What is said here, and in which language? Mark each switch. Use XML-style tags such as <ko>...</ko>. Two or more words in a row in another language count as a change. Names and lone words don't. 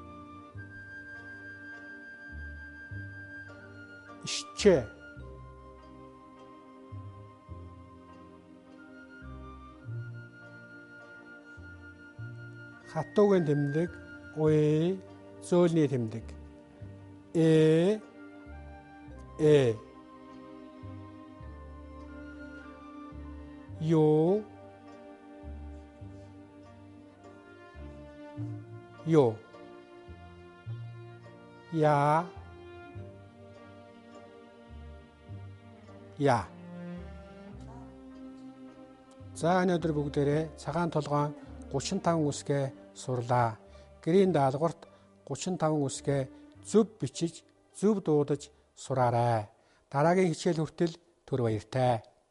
<mn>Ишче хатуугийн тэмдэг уи зөөлний тэмдэг э ё ё я я за өнөөдөр бүгдээрээ цагаан толгойн 35 үсгээ сурлаа. Гэрийн даалгаварт 35 үсгээ зөв бичиж, зөв дуудаж сураарай. Дараагийн хичээл хүртэл түр баяртай.</mn>